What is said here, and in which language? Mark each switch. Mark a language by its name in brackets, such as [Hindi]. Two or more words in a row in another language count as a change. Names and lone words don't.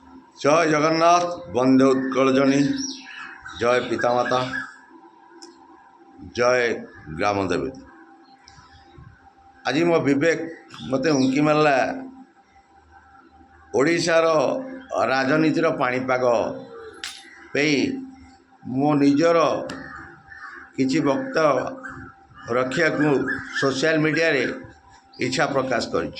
[Odia] ଜୟ ଜଗନ୍ନାଥ, ବନ୍ଦେ ଉତ୍କଳ ଜନନୀ, ଜୟ ପିତାମାତା, ଜୟ ଗ୍ରାମଦେବୀ। ଆଜି ମୋ ବିବେକ ମୋତେ ଉଙ୍କି ମାରିଲା ଓଡ଼ିଶାର ରାଜନୀତିର ପାଣିପାଗ ପାଇଁ ମୋ ନିଜର କିଛି ବକ୍ତବ୍ୟ ରଖିବାକୁ ସୋସିଆଲ ମିଡ଼ିଆରେ ଇଚ୍ଛା ପ୍ରକାଶ କରିଛି।